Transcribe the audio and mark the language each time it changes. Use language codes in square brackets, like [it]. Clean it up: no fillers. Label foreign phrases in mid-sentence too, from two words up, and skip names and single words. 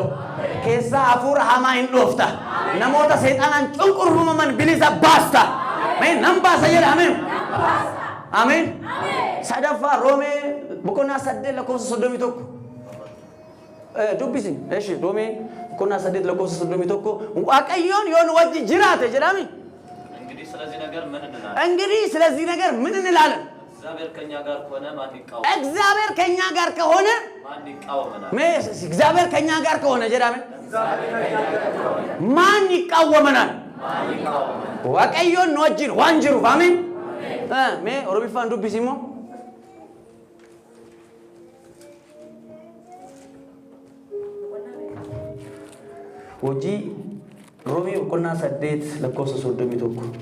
[om] Keessaa hafuura hamaa hin dhoofta. Namoota Seexaanaan cunqurfaman bilisa baasta. Ameen. Nan baasa jedha. Ameen. Ameen. Sadaffaa Roomee boqonnaa 8 lakkoofsa 31. Dubbisin. Eeshi Roomee boqonnaa 8 lakkoofsa 31 Waaqayyoon yoon wajji jiraate jedhami. [am] እንግዲህ ስለዚህ ነገር ምን እንላለን? እንግዲህ ስለዚህ ነገር ምን እንላለን? እግዚአብሔር ከኛ ጋር ከሆነ ማን ይቃወማል? እግዚአብሔር ከኛ ጋር ከሆነ ማን ይቃወመናል? እግዚአብሔር ከኛ ጋር ከሆነ ጀዳሜ ማን ይቃወመናል? [om] Waaqayyoon nu wajjin waan jiruuf. Ameen. Mee Oromiffaan dubbisimoo. Hojii Roomee boqonnaa 8 lakkoofsa 31.